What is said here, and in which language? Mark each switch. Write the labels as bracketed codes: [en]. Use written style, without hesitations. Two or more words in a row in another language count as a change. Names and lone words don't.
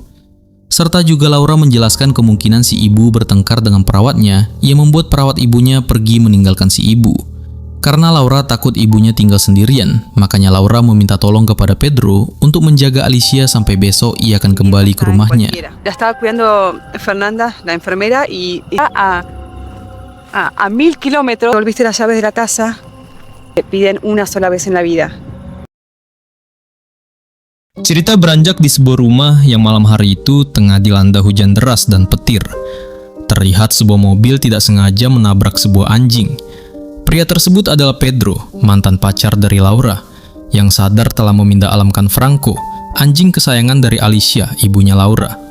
[id] Serta juga Laura menjelaskan kemungkinan si ibu bertengkar dengan perawatnya yang membuat perawat ibunya pergi meninggalkan si ibu. Karena Laura takut ibunya tinggal sendirian, makanya Laura meminta tolong kepada Pedro untuk menjaga Alicia sampai besok ia akan kembali ke rumahnya. [es] La estaba cuidando Fernanda, la enfermera, y a 1000 kilómetros volviste las llaves de la casa, te piden una sola vez en la vida. [id] Cerita beranjak di sebuah rumah yang malam hari itu tengah dilanda hujan deras dan petir. Terlihat sebuah mobil tidak sengaja menabrak sebuah anjing. Pria tersebut adalah Pedro, mantan pacar dari Laura, yang sadar telah meminta alamkan Franco, anjing kesayangan dari Alicia, ibunya Laura.